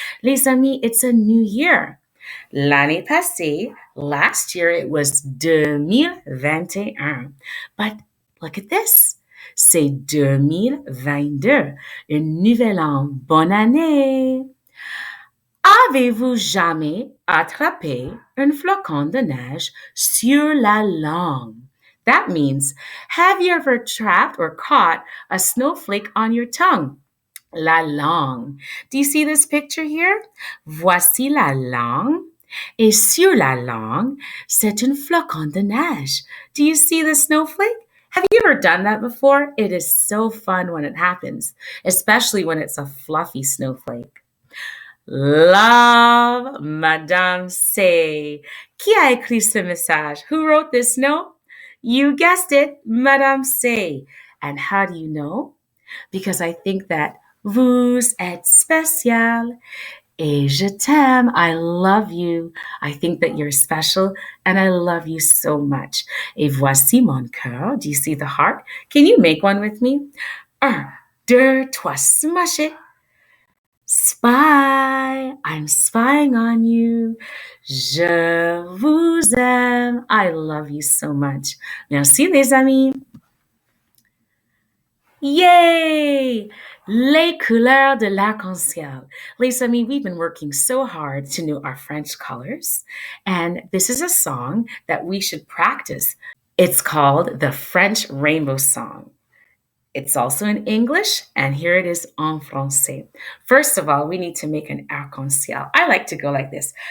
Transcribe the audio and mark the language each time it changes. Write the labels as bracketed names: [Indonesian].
[French] Les amis, [English] it's a new year. [French] L'année passée, [English] last year, it was 2021. But look at this. [French] C'est 2022. Un nouvel an. Bonne année. Avez-vous jamais attrapé un flocon de neige sur la langue? [English] That means, have you ever trapped or caught a snowflake on your tongue? [French] La langue. [English] Do you see this picture here? [French] Voici la langue. Et sur la langue, c'est un flocon de neige. [English] Do you see the snowflake? Have you ever done that before? It is so fun when it happens, especially when it's a fluffy snowflake. Love, Madame C. [French] Qui a écrit ce message? [English] Who wrote this note? You guessed it, Madame C. And how do you know? Because I think that [French] vous êtes spécial. Et je t'aime. [English] I love you. I think that you're special and I love you so much. [French] Et voici mon cœur. [English] Do you see the heart? Can you make one with me? 1, 2, 3, smash it. Spy. I'm spying on you. [French] Je vous aime. [English] I love you so much. [French] Merci les amis. Yay! Les couleurs de l'arc-en-ciel. Les amis, [English] we've been working so hard to know our French colors, and this is a song that we should practice. It's called the French Rainbow Song. It's also in English, and here it is [French] en français. [English] First of all, we need to make an arc-en-ciel. I like to go like this.